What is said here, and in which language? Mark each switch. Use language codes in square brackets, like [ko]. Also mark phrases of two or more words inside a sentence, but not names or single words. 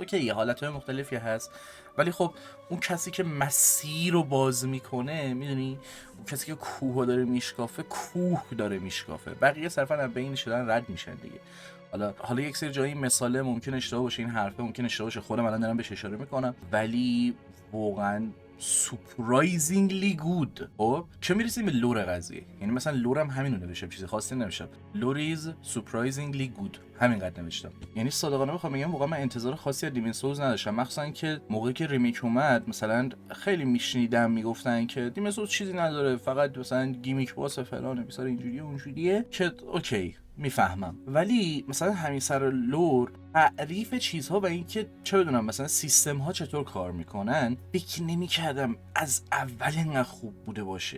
[fa] اوکی یه حالتهای مختلفی هست، ولی خب اون کسی که مسیر رو باز میکنه، میدونی اون کسی که کوه داره میشکافه کوه داره میشکافه، بقیه صرفا از بین شدن رد میشن دیگه. حالا یک سری جایی مثاله ممکن اشتباه باشه، این حرفه ممکن اشتباه باشه، خودم الان دارم بهش اشاره میکنم، ولی واقعا [en] surprisingly good. [fa] خب چه میرسیم به لور قضیه، یعنی مثلا لورم همینو نوشتم، چیز خاصی نوشتم، [en] لور is surprisingly good، [fa] همینقدر نوشتم. یعنی صادقانه بخوام بگم واقعا من انتظار خاصی از دیمن سولز نداشتم، مخصوصا که موقعی که ریمیک اومد مثلا خیلی میشنیدم میگفتن که دیمن سولز چیزی نداره، فقط مثلا گیمیک باس فلانه مثلا اینجوریه اونجوریه، که اوکی میفهمم، ولی مثلا همین سر لور تعریف چیزها و اینکه چه بدونم مثلا سیستم ها چطور کار میکنن فکر نمی‌کردم از اول اینقدر خوب بوده باشه.